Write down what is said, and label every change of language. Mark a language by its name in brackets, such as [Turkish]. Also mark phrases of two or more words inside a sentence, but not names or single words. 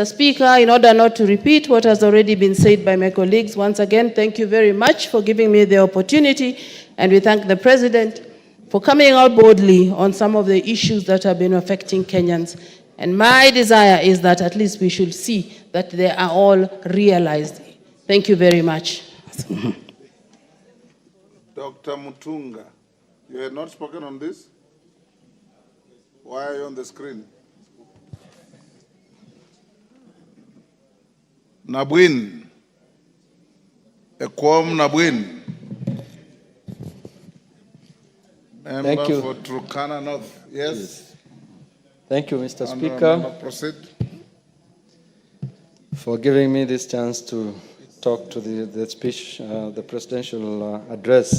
[English] Speaker, in order not to repeat what has already been said by my colleagues, once again, thank you very much for giving me the opportunity, and we thank the President for coming out boldly on some of the issues that have been affecting Kenyans. And my desire is that at least we should see that they are all realized. Thank you very much. Dr. Mutunga, you had not spoken on this? Why are you on the screen? Nabwin. Ekwom Nabwin. Member Thank you. for Turkana North. Yes. Thank you, Mr. Honorable Speaker, member, proceed. for giving me this chance to talk to the speech, the presidential address.